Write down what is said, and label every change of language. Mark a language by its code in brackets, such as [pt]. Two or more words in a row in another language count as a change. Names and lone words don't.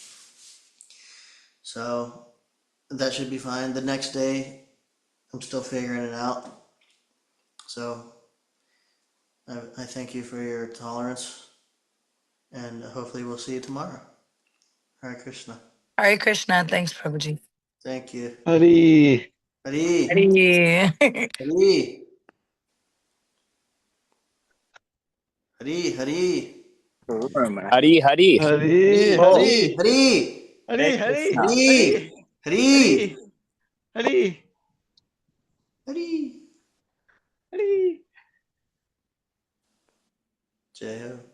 [en] So, that should be fine. The next day, I'm still figuring it out. So, I thank you for your tolerance. And hopefully we'll see you tomorrow. Hare Krishna. Hare Krishna. Thanks, Prabhuji. Thank you. Hari. Hari. Hare. Hari. Hari. Hari. Hari, Hari. Hari. Oh. Hari. Hari. Hari. Hare Hari. Krishna. Hari. Hari. Hari. Hari. Hari. [hi] Jai Ho.